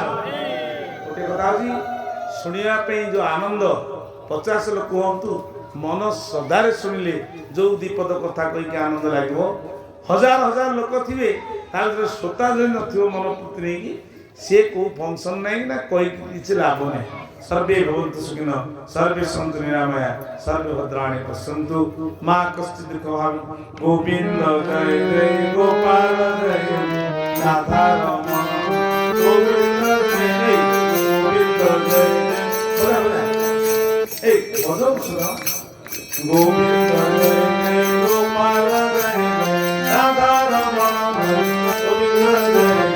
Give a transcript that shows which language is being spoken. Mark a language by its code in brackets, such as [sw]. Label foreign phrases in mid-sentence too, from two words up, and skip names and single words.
[or] ଗୋଟେ କଥା ହେଉଛି ଶୁଣିବା ପାଇଁ ଯେଉଁ ଆନନ୍ଦ, 50 ଲୋକ ହୁଅନ୍ତୁ ମନ ଶ୍ରଦ୍ଧାରେ ଶୁଣିଲେ ଯେଉଁ ଦ୍ୱିପଦ କଥା କହିକି ଆନନ୍ଦ ଲାଗିବ। ହଜାର ହଜାର ଲୋକ ଥିବେ, ତା ଭିତରେ ଶ୍ରୋତା ଯଦି ନଥିବ ମନ ପ୍ରତି ନେଇକି, ସିଏ କେଉଁ ଫଙ୍କସନ୍ ନାହିଁ ନା କହିକି କିଛି ଲାଭ ନାହିଁ। [sa] सर्वे भवन्तु सुखिनः, सर्वे सन्तु निरामया, सर्वे भद्राणि पश्यन्तु मा कश्चित् दुःखभाग्। गोविन्द जय जय गोपाल जय राधा रमण गोविन्द जय जय गोविन्द जय जय। बजाऊ सुना। गोविन्द जय जय गोपाल जय राधा रमण गोविन्द जय